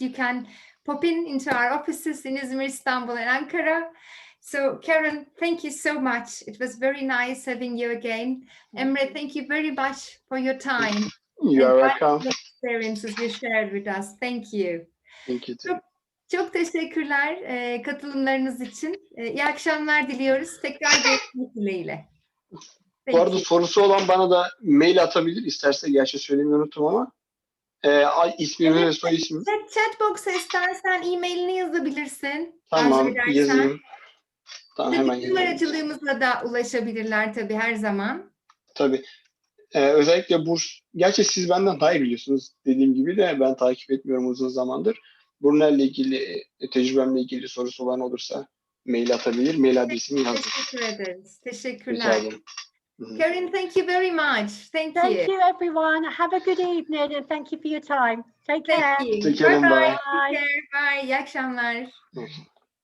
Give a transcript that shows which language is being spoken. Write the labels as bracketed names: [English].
[English] You can pop into our offices in Izmir, Istanbul, and Ankara. So Karen, thank you so much. It was very nice having you again. Emre, thank you very much for your time. You're welcome. The experiences you shared with us. Thank you. Thank you too. [Turkish] Çok teşekkürler katılımlarınız için. İyi akşamlar diliyoruz. Tekrar görüşmek dileğiyle. Bu arada sorusu olan bana da mail atabilir isterse. Gerçi söylemeyi unuttum ama. İsmimi ve soy ismimi. Chatbox'a istersen e-mailini yazabilirsin. Tamam, yazayım. Tamam, hemen yazayım. Aracılığımızla da ulaşabilirler tabii her zaman. Tabii. Özellikle burs. Gerçi siz benden daha iyi biliyorsunuz. Dediğim gibi de ben takip etmiyorum uzun zamandır. Brunel'le ilgili, tecrübemle ilgili sorusu olan olursa mail atabilir. Mail adresimi yazdım. Teşekkür ederiz. Teşekkürler. Rica ederim. [English] Karin, thank you very much. Thank you. Thank you, everyone. Have a good evening and thank you for your time. Take care. Thank you. Take care and bye. Take care. Bye. [Turkish] İyi akşamlar.